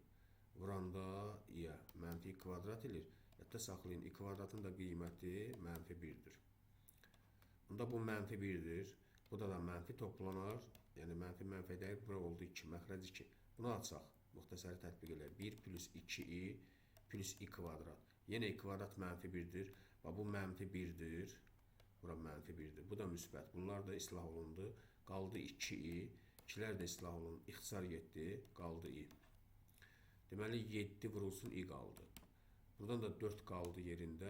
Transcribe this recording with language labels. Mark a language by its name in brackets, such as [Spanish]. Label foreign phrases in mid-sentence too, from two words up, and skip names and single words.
[Azerbaijani] Vuranda i-yə mənfi kvadrat eləyir. Hətta saxlayın, i kvadratın da qiyməti mənfi 1-dir. Bunda bu mənfi 1-dir. Bu da mənfi toplanar. Yəni mənfi mənfiyə dəyir. Bura oldu 2, məxrəc 2. Bunu açaq. Müxtəsəri tətbiq edək. 1 plus 2i plus i kvadrat. Yenə i kvadrat mənfi 1-dir. Bu mənfi 1-dir. Bura mənfi 1-dir. Bu da müsbət. Bunlar da islah olundu. Qaldı 2i. 2-lər də islah olundu. İxtisar 7. Qaldı i. Deməli 7 vurulsun i qaldı. Buradan da 4 qaldı yerində.